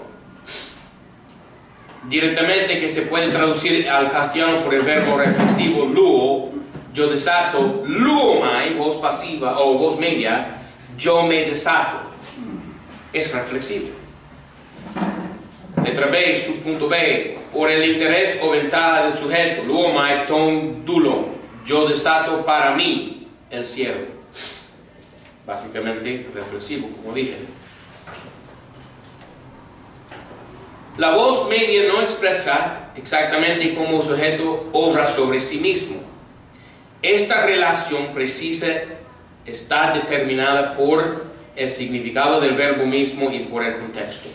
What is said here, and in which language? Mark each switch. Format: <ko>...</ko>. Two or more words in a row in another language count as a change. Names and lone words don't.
<es>Directamente, que se puede traducir al castellano por el verbo reflexivo luo, yo desato, luomai, voz pasiva o voz media, yo me desato. Es reflexivo. Letra B, subpunto B, por el interés o ventaja del sujeto,</es> <el>λύομαι τὸν δοῦλον,</el> <es>yo desato para mí el cielo. Básicamente reflexivo, como dije. La voz media no expresa exactamente cómo el sujeto obra sobre sí mismo. Esta relación precisa está determinada por el significado del verbo mismo y por el contexto.</es>